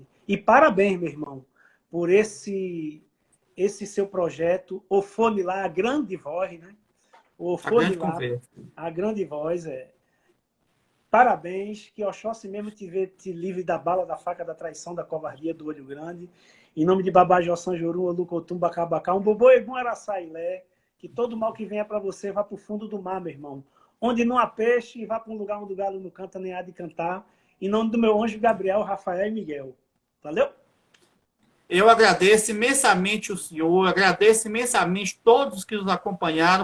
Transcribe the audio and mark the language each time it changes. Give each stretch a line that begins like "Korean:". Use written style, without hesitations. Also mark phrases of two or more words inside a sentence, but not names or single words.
Portuguese: E parabéns, meu irmão, por esse seu projeto, o Fone lá, a grande voz, né? O Fone lá, a grande voz, Parabéns, que Oxóssi mesmo te livre da bala, da faca, da traição, da covardia, do olho grande. Em nome de Babajó, Sanjorum, Olucotum, Bacabacá, um Bobô, Egum, Araçailé, que todo mal que venha para você vá para o fundo do mar, meu irmão. Onde não há peixe, vá para um lugar onde o galo não canta, nem há de cantar. Em nome do meu anjo Gabriel, Rafael e Miguel. Valeu? Eu agradeço imensamente o senhor, agradeço imensamente todos que nos acompanharam.